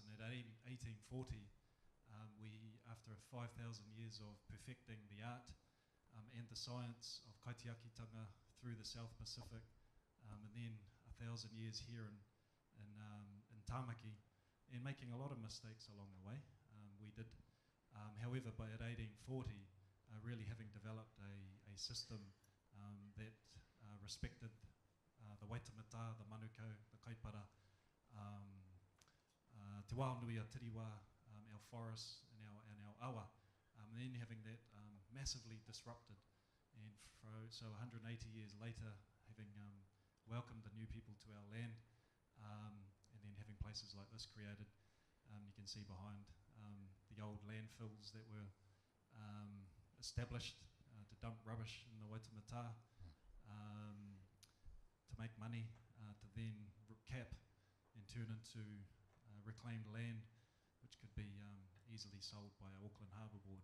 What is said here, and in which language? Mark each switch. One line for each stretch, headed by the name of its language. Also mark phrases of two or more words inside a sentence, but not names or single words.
English: And at 1840, we, after 5,000 years of perfecting the art and the science of kaitiakitanga through the South Pacific, and then 1,000 years here in Tamaki, and making a lot of mistakes along the way, we did. However, by at 1840, really having developed a system that respected the waitamata, the manukau, the kaipara, te wānui a tiriwa, our forests and our awa, and then having that massively disrupted. And so 180 years later, having welcomed the new people to our land, and then having places like this created. You can see behind the old landfills that were established to dump rubbish in the waitamata, to make money, to then cap and turn into reclaimed land, which could be easily sold by our Auckland Harbour Board.